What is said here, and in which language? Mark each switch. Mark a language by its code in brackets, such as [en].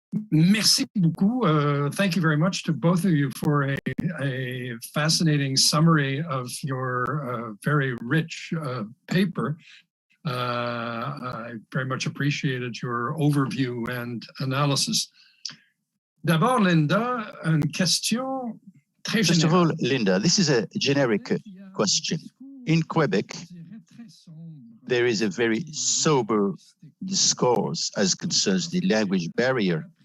[fr] Merci beaucoup. [en] Thank you very much to both of you for a fascinating summary of your very rich paper. I very much appreciated your overview and analysis. [fr] D'abord, Linda, une question très générale. [en] First of all, Linda, this is a generic question. In Quebec, there is a very sober discourse as concerns the language barrier.